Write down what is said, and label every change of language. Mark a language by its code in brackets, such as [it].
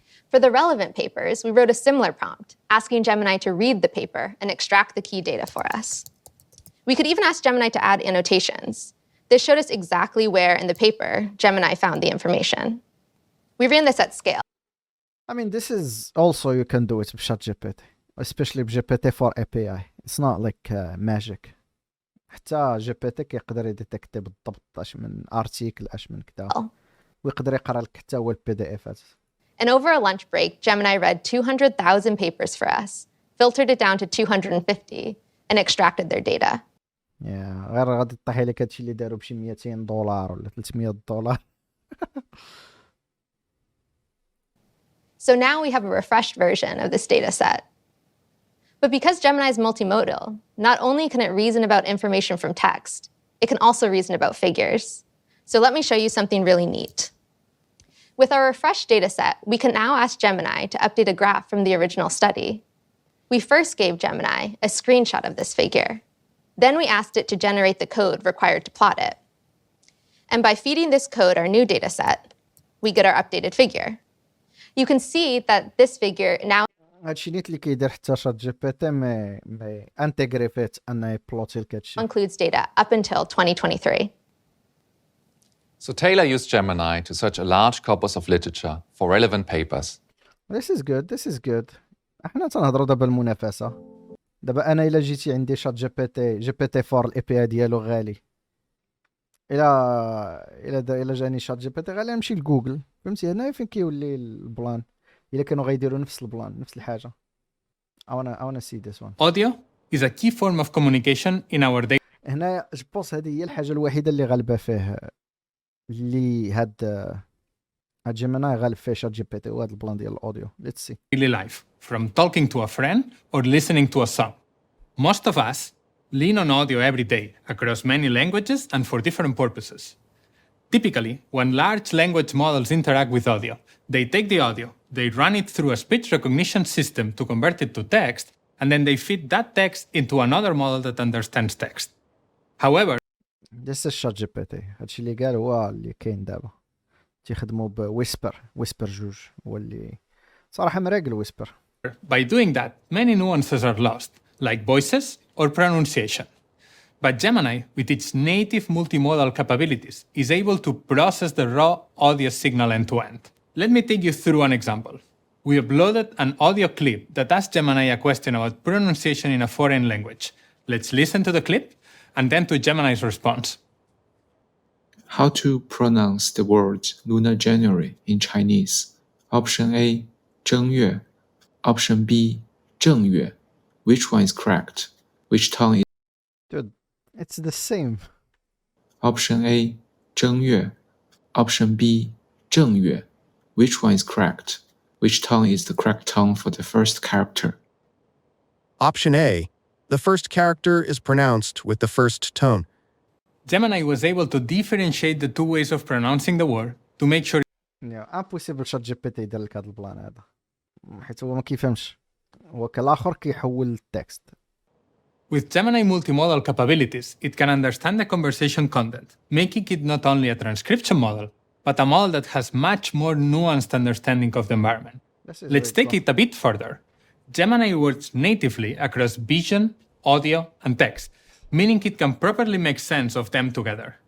[en] For the relevant papers, we wrote a similar prompt, asking Gemini to read the paper and extract the key data for us. We could even ask Gemini to add annotations. This showed us exactly where in the paper Gemini found the information. We ran this at scale. I mean, this is also you can do it with ChatGPT, especially GPT for API. It's not like magic. [ar] حتى GPT كيقدر يديتكتي بالضبط اش من ارتيكل اش من كذا ويقدر يقرا لك حتى هو البي دي افات. [en] And over a lunch break, Gemini read 200,000 papers for us, filtered it down to 250, and extracted their data. [ar] Yeah, غير غادي طيحي لك هادشي اللي داروا بشي $200 ولا $300. [en] So now we have a refreshed version of this data set. But because Gemini is multimodal, not only can it reason about information from text, it can also reason about figures. So let me show you something really neat. With our refreshed data set, we can now ask Gemini to update a graph from the original study. We first gave Gemini a screenshot of this figure. Then we asked it to generate the code required to plot it. And by feeding this code our new data set, we get our updated figure. You can see that this figure now [ar] هادشي نيت اللي كيدير حتى شات جي بي تي مي انتيغري فيت انه يبلوتي لك هادشي. [en] includes data up until 2023. So Taylor used Gemini to search a large corpus of literature for relevant papers. This is good, this is good. [ar] احنا تنهضروا دابا المنافسة. دابا انا الا جيتي عندي شات جي بي تي 4 الاي بي اي ديالو غالي. الا جاني شات جي بي تي غالي نمشي لجوجل، فهمتي؟ هنا فين كيولي البلان. الا كانوا غيديروا نفس البلان نفس الحاجة. [en] I wanna see this one. Audio is a key form of communication in our day. [ar] هنا جبوس هذه هي الحاجة الوحيدة اللي غالبة فيه، اللي هاد جيميناي غالب فيه شات جي بي تي وهاد البلان ديال الاوديو. [en] Let's see. Daily life, from talking to a friend or listening to a song. Most of us lean on audio every day across many languages and for different purposes. Typically, when large language models interact with audio, they take the audio, they run it through a speech recognition system to convert it to text, and then they feed that text into another model that understands text. However, This is [ar] شات جي بي تي. هادشي اللي قال هو اللي كاين دابا. تيخدموا بويسبر جوج هو اللي صراحة مراقل ويسبر. [en] by doing that, many nuances are lost, like voices or pronunciation. But Gemini, with its native multimodal capabilities, is able to process the raw audio signal end-to-end. Let me take you through an example. We uploaded an audio clip that asks Gemini a question about pronunciation in a foreign language. Let's listen to the clip and then to Gemini's response. How to pronounce the word Lunar January in Chinese? Option A, 正月.Option B, 正月. Which one is correct? Which tongue is... Dude, it's the same. Option A, 正月.Option B, 正月. Which one is correct? Which tongue is the correct tongue for the first character? Option A. The first character is pronounced with the first tone. Gemini was able to differentiate the two ways of pronouncing the word to make sure [ar] امبوسيبل شات جي بي تي يدير لك هذا البلان هذا، حيت هو ما كيفهمش، هو كالاخر كيحول التكست. [en] with Gemini multimodal capabilities, it can understand the conversation content, making it not only a transcription model, but a model that has much more nuanced understanding of the environment. Let's take it a bit further. Gemini works natively across vision, audio, and text, meaning it can properly make sense of them together.